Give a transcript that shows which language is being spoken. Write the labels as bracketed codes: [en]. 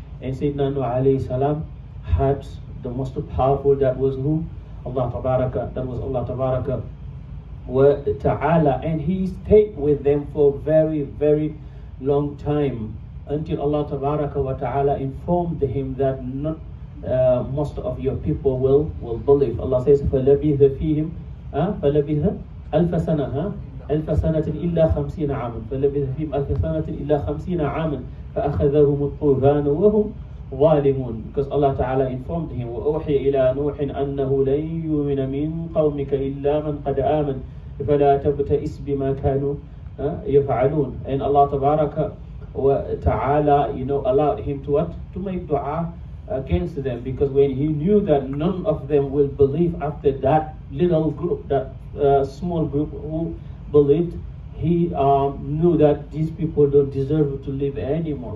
[en] And Sayyidina Nuh alayhi salam had the most powerful, that was who? Allah Tabaraka, that was Allah Tabaraka wa Ta'ala, and he stayed with them for very, very long time, until Allah Tabaraka wa Ta'ala informed him that not most of your people will believe. Allah says, [ar] فَلَبِثَ فِيهِمْ فَلَبِثَ أَلْفَ سَنَةٍ أَلْفَ سَنَةٍ إِلَّا 50 عَامًا فَلَبِثَ فِيهِمْ أَلْفَ سَنَةٍ إِلَّا 50 عَامًا فَأَخَذَهُمُ الطُّوفَانُ وَهُمْ ظالمون, [en] because Allah Ta'ala informed him, [ar] وَأُوحِيَ إِلَى نُوحٍ أَنَّهُ لَن يُؤْمِنَ مِن قَوْمِكَ إِلَّا مَنْ قَدْ آمَنَ فَلَا تَبْتَئِسْ بِمَا كَانُوا يَفْعَلُونَ. [en] And Allah Tabaraka wa Ta'ala, allowed him to what? To make dua against them, because when he knew that none of them will believe after that little group, that small group who believed, he knew that these people don't deserve to live anymore.